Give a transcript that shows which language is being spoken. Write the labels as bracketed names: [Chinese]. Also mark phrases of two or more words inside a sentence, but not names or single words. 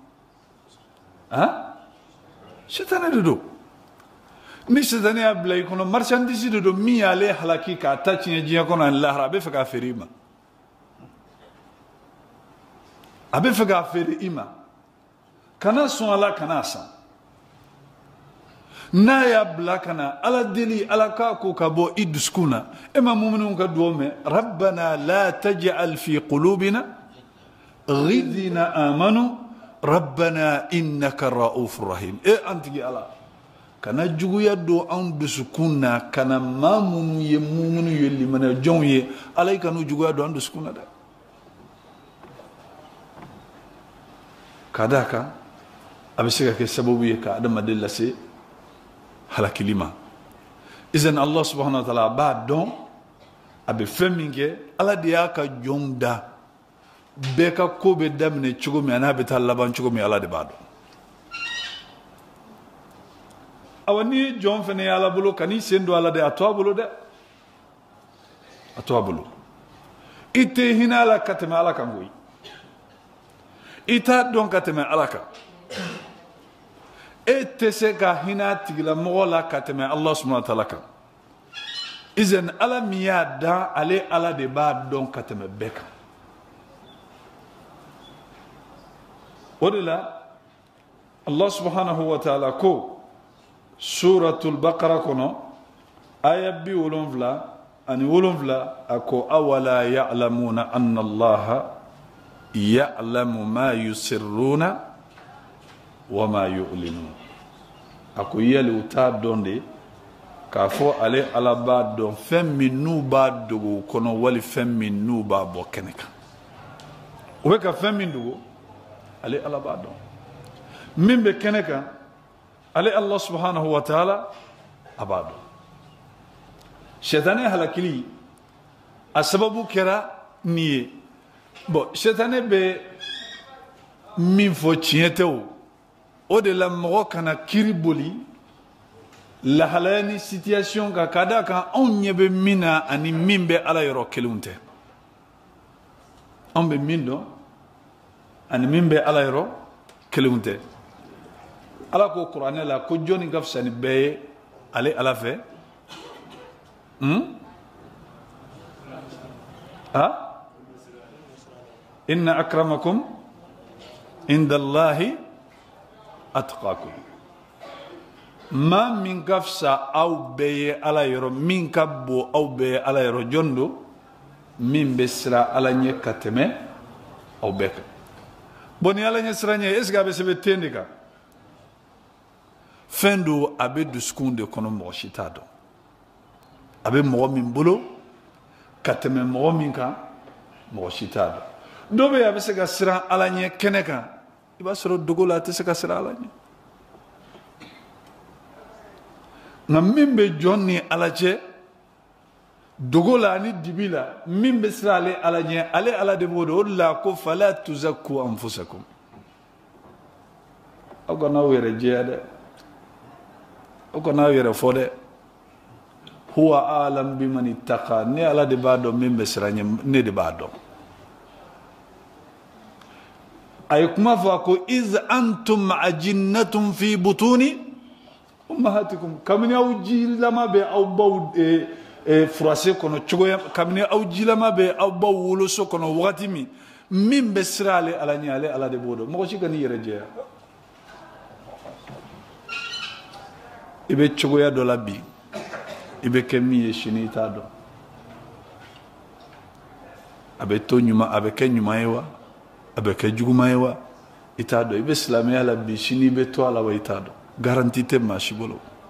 [Bambara] sɛtanɛ de don ni sɛtanɛ y'a bila i kɔnɔ marchandise de don min y'ale halaki k'a ta tiɲɛ diɲɛ kɔnɔ ani lahara a bɛ fɛ k'a feere i ma a bɛ fɛ k'a feere i ma kana sɔn ala kana san n'a y'a bila ka na ala deli ala k'a ko ka bɔ i dusukun na e ma muminunw ka duwawu mɛn [Arabic] ربنا لا تجعل في قلوبنا غلا للذين آمنوا ربنا إنك رءوف رحيم [Bambara] e an tigi ala kana juguya don an dusukun na kana maa minnu ye muminu ye limana jɔnw ye ala i kan'u juguya don an dusukun na dɛ ka d'a kan a bɛ se ka kɛ sababu ye ka adamaden lase halakili ma izan [Arabic] الله سبحانه وتعالى [Bambara] a b'a dɔn a bɛ fɛn min kɛ ala de y'a ka jɔnw da bɛɛ ka ko bɛ daminɛ cogo min a n'a bɛ taa laban cogo min ala de b'a dɔn awa n'i ye jɔn fana ye ala bolo ka n'i sen don ala de a to a bolo dɛ a to a bolo i tɛ hinɛ ala ka tɛmɛ ala kan koyi i t'a dɔn ka tɛmɛ ala kan e tɛ se ka hinɛ a tigilamɔgɔ la ka tɛmɛ [Arabic] الله سبحانه وتعالى [Bambara] kan izan ala min y'a dan ale ala de b'a dɔn ka tɛmɛ bɛɛ kan o de la [Arabic] الله سبحانه وتعالى [Bambara] ko [Arabic] سورة البقرة [Bambara] kɔnɔ aya 77 a ko [Arabic] أولا يعلمون أن الله يعلم ما يسرون وما يعلنون [Bambara] a ko yali u t'a dɔn de k'a fɔ ale ala b'a dɔn fɛn min n'u b'a dogo kɔnɔ wali fɛn min n'u b'a bɔ kɛnɛ kan o bɛ ka fɛn min dogo ale ala b'a dɔn min bɛ kɛnɛ kan ale [Arabic] الله سبحانه وتعالى [Bambara] a b'a dɔn sɛtanɛ halakili a sababu kɛra nin ye bon sɛtanɛ bɛ min fɔ tiɲɛ tɛ o de la mɔgɔ kana kiri boli lahalaya ni situation kan ka d'a kan anw ɲɛ bɛ min na ani min bɛ ala yɔrɔ kelenw tɛ anw bɛ min dɔn ani min bɛ ala yɔrɔ kelenw tɛ ala ko kuranɛ la ko jɔnni ka fisa ni bɛɛ ye ale ala fɛ [Arabic] إن أكرمكم عند الله أتقاكم [Bambara] maa min ka fisa aw bɛɛ ye ala yɔrɔ min ka bon aw bɛɛ ye ala yɔrɔ jɔn don min bɛ siran ala ɲɛ ka tɛmɛ aw bɛɛ kan bon ni ala ɲɛ siran ɲɛ [French] est ce que [Bambara] a bɛ sɛbɛn ten de kan fɛn don a bɛ dusukun de kɔnɔ mɔgɔ si t'a dɔn a bɛ mɔgɔ min bolo ka tɛmɛ mɔgɔ min kan mɔgɔ si t'a dɔn dɔ bɛ yen a bɛ se ka siran ala ɲɛ kɛnɛ kan i b'a sɔrɔ dogo la a tɛ se ka siran ala ɲɛ nka min bɛ jɔn ni ala cɛ dogo la ani dibi la min bɛ siran ale ala ɲɛ ale ala de b'o dɔn o de la ko [Arabic] فلا تزكوا أنفسكم [Bambara] aw kana aw yɛrɛ jɛya dɛ aw kana aw yɛrɛ fɔ dɛ [Arabic] هو أعلم بمن اتقى [Bambara] ne ala de b'a dɔn min bɛ siran ɲɛ ne de b'a dɔn a ye kuma fɔ ko [Arabic] إذ أنتم أجنة في بطون أمهاتكم [Bambara] kabini aw jilama bɛ aw baw furase kɔnɔ cogoya kabini aw jilama bɛ aw baw woloso kɔnɔ wagati min bɛ siran ale ala ɲɛ ale ala de b'o dɔn mɔgɔ si ka n'i yɛrɛ jɛya i bɛ cogoya dɔ la bi i bɛ kɛ min ye sini i t'a dɔn a bɛ to ɲuman a bɛ kɛ ɲuman ye wa a bɛ kɛ juguman ye wa i t'a dɔn i bɛ silamɛya la bi sini i bɛ to a la wa i t'a dɔn garanti tɛ maa si bolo